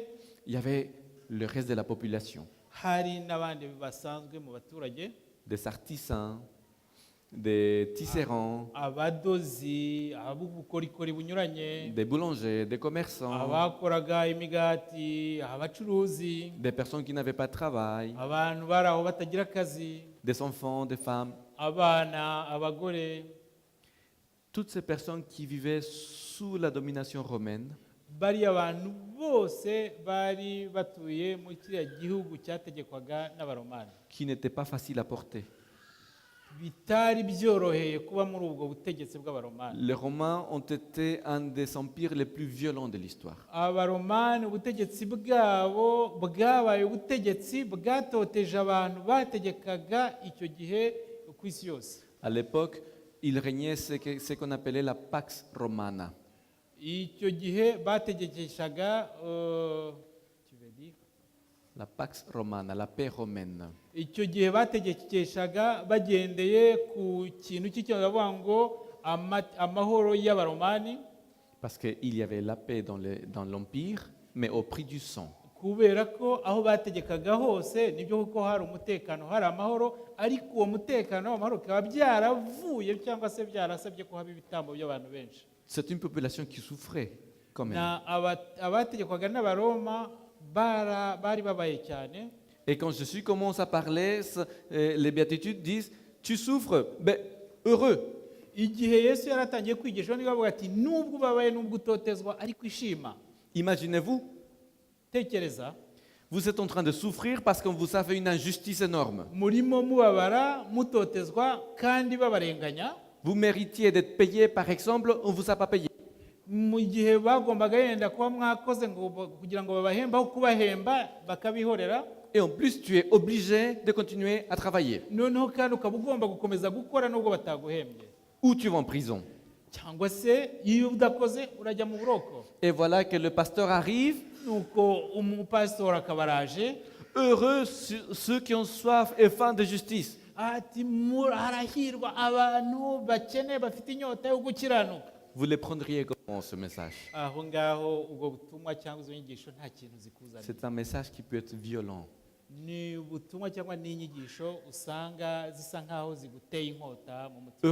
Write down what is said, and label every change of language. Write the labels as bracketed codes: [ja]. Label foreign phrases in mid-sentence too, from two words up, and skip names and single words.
[fr] Il y avait le reste de la population, [rw] Hari n'abandi basanzwe mu baturage, [fr] des artisans, des tisserands, [rw] abadozi, ab'ubukorikori bunyuranye, [fr] des boulangers, des commerçants, [rw] abakoraga imigati, abacuruzi, [fr] des personnes qui n'avaient pas de travail, [rw] abantu bari aho batagira akazi, [fr] des enfants, des femmes. [rw] abana, abagore. [fr] Toutes ces personnes qui vivaient sous la domination romaine [rw] Bari abantu bose bari batuye muri kiriya gihugu cyategekwaga n'abaromani, [fr] qui n'étaient pas faciles à porter. [rw] bitari byoroheye kuba muri ubwo butegetsi bw'abaromani. [fr] Les Romains ont été un des empires les plus violents de l'histoire. [rw] Abaromani ubutegetsi bwabo bwabaye ubutegetsi bwatoteje abantu bategekaga icyo gihe ku isi yose. [fr] À l'époque, il régnait ce qu'on appelait la Pax Romana. [rw] Icyo gihe bategekeshaga [fr] La Pax Romana, la paix romaine. [rw] icyo gihe bategekeshaga bagendeye ku kintu cy'icyo bavuga ngo amahoro y'abaromani, [fr] Parce qu'il y avait la paix dans l'empire, mais au prix du sang. [rw] kubera ko aho bategekaga hose nibyo kuko hari umutekano, hari amahoro, ariko uwo mutekano w'amahoro bikaba byaravuye cyangwa se byarasabye ko haba ibitambo by'abantu benshi. [fr] C'est une population qui souffrait quand même. [rw] Na abategekwaga n'abaroma bari babaye cyane. [fr] Et quand Jésus commence à parler, les béatitudes disent, tu souffres, ben, heureux. [rw] Igihe Yesu yaratangiye kwigisha niba avuga ati nubwo ubabaye nubwo utotezwa ariko ishima. [fr] Imaginez-vous, [rw] Tekereza, [fr] vous êtes en train de souffrir parce qu'on vous a fait une injustice énorme. [rw] murimo mubabara mutotezwa kandi babarenganya. [fr] Vous méritiez d'être payé, par exemple, on ne vous a pas payé. [rw] Mu gihe bagombaga yenda kuba mwakoze ngo kugira ngo babahembe aho kubahemba bakabihorera, [fr] Et en plus, tu es obligé de continuer à travailler. [rw] noneho kandi ukaba ugomba gukomeza gukora nubwo bataguhembye, [fr] Ou tu vas en prison. [rw] cyangwa se iyo udakoze urajya mu buroko. [fr] Et voilà que le pasteur arrive. [rw] Nuko umupasitori akaba araje [fr] Heureux ceux qui ont soif et faim de justice. [rw] ati harahirwa abantu bakeneye bafite inyota yo gukiranuka. [fr] Vous les prendriez comment ce message? [rw] Aho ngaho ubwo butumwa cyangwa izo nyigisho nta kintu zikuzanira. [fr] C'est un message qui peut être violent. [rw] Ni ubutumwa cyangwa n'inyigisho usanga zisa nkaho ziguteye inkota mu mutima.